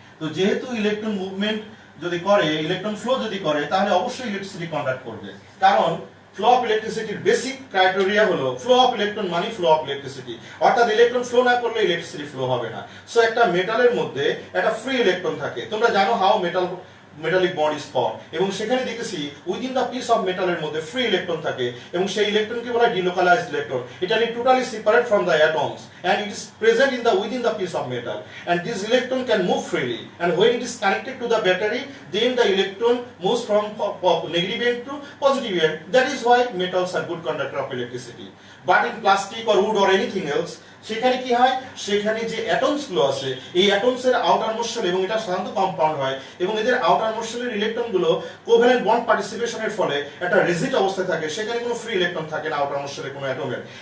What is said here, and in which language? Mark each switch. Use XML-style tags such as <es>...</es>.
<bn>তো যেহেতু electron movement যদি করে, ইলেকট্রন ফ্লো যদি করে, তাহলে অবশ্যই ইলেকট্রিসিটি কন্ডাক্ট করবে, কারণ ফ্লো অফ ইলেকট্রিসিটির বেসিক ক্রাইটেরিয়া হলো ফ্লো অফ ইলেকট্রন মানে ফ্লো অফ ইলেকট্রিসিটি, অর্থাৎ ইলেকট্রন ফ্লো না করলে ইলেকট্রিসিটি ফ্লো হবে না। সো একটা মেটালের মধ্যে একটা ফ্রি ইলেকট্রন থাকে, তোমরা জানো</bn> <en>how metallic bond is form,</en> <bn>এবং সেখানে দেখেছি উইদিন দ্য পিস অফ মেটালের মধ্যে ফ্রি ইলেকট্রন থাকে, এবং সেই ইলেকট্রনকে বলা হয় ডিলোকালাইজড ইলেকট্রন।</bn> <en>এটা is totally separate from the atoms and it is present in the within the piece of metal, and this electron can move freely, and when it is connected to the battery, then the electron moves from negative end to positive end. That is why metals are good conductor of electricity. But in plastic or wood or anything else,</en> <bn>সেখানে কি হয়, সেখানে যে atoms গুলো আছে, এই atoms এর outer most shell, এবং এটা সাধারণত কম্পাউন্ড হয়, এবং এদের আউটার মোস্ট শেলের ইলেকট্রন গুলো কোভ্যালেন্ট বন্ড পার্টিসিপেশনের ফলে একটা রিজিড অবস্থায় থাকে, সেখানে কোনো ফ্রি ইলেকট্রন থাকে না আউটার মোস্ট শেলে কোনো অ্যাটমের।</bn>